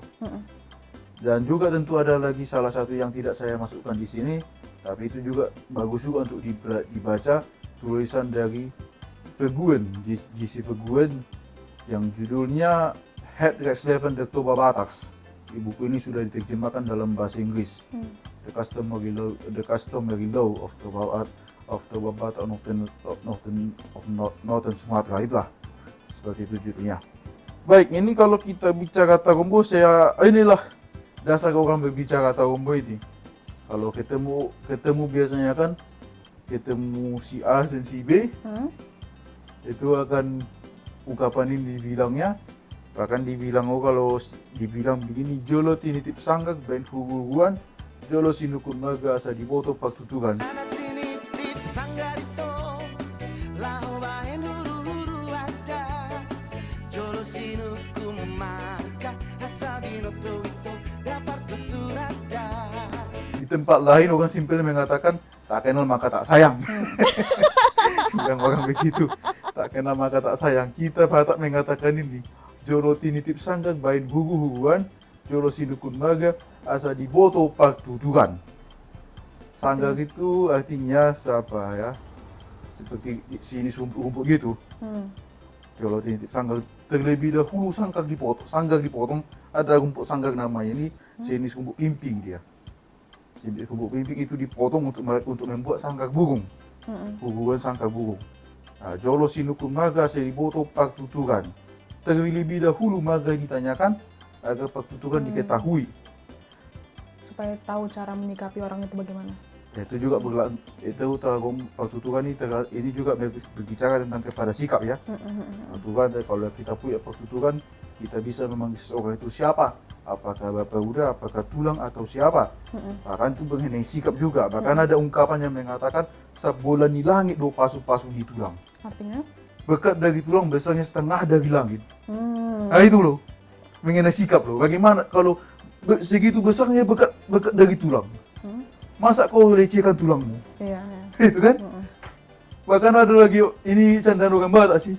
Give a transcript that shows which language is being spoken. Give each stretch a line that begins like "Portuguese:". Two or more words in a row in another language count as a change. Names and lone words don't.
Indonesian: Dan juga tentu ada lagi salah satu yang tidak saya masukkan di sini, tapi itu juga bagus juga untuk dibaca, tulisan dari Vergoen, J.C. Vergoen, yang judulnya Head Rex11 de Toba Bataks. Di buku ini sudah diterjemahkan dalam bahasa Inggris.
English: The Customary Law of Toba Batak of Northern Sumatra,
Indonesian: itulah seperti itu judulnya. Baik, ini kalau kita bicara Tarombo, inilah dasar orang berbicara Tarombo ini. Kalau ketemu biasanya kan ketemu si A dan si B, itu akan ungkapan ini dibilangnya, bahkan dibilang kalau dibilang begini,
Batak Toba: jolo tinitip sanggak ben huguan, jolo sinukun maga asa diboto paktuturan.
Indonesian: Di tempat lain orang simpel mengatakan tak kenal maka tak sayang. Yang orang begitu, tak kenal maka tak sayang. Kita Batak mengatakan ini,
Batak Toba: jolo tinitip sanggak bain huguan, jolo sinukun maga asa diboto paktuturan.
Indonesian: Sanggak itu artinya apa ya? Seperti sini rumput gitu.
Batak Toba: Jolo tinitip sanggak,
Indonesian: terlebih dahulu sanggak dipotong, ada rumput sanggak namanya ini, jenis rumput pimping dia. Jenis rumput pimping itu dipotong untuk membuat sanggak burung. Huguan sanggak burung. Nah,
Batak Toba: jolo sinukun maga seriboto paktuturan.
Indonesian: Terlebih dahulu maga ditanyakan agar paktuturan diketahui. Supaya tahu cara menyikapi orang itu bagaimana. Ya, itu juga paktuturan ini juga berbicara tentang kepada sikap ya. Paktuturan, kalau kita punya paktuturan, kita bisa memanggil seseorang itu siapa, apakah bapak udah, apakah tulang atau siapa. Bahkan itu mengenai sikap juga, bahkan ada ungkapan yang mengatakan
Batak Toba: bola di langit do pasu-pasu di tulang.
Indonesian: Artinya? Bekat dari tulang besarnya setengah dari langit. Nah itu loh, mengenai sikap loh. Bagaimana kalau segitu besarnya bekat dari tulang? Masa kau lecehkan tulangmu? Iya. Itu kan? Bahkan ada lagi, ini candaan orang Batak sih.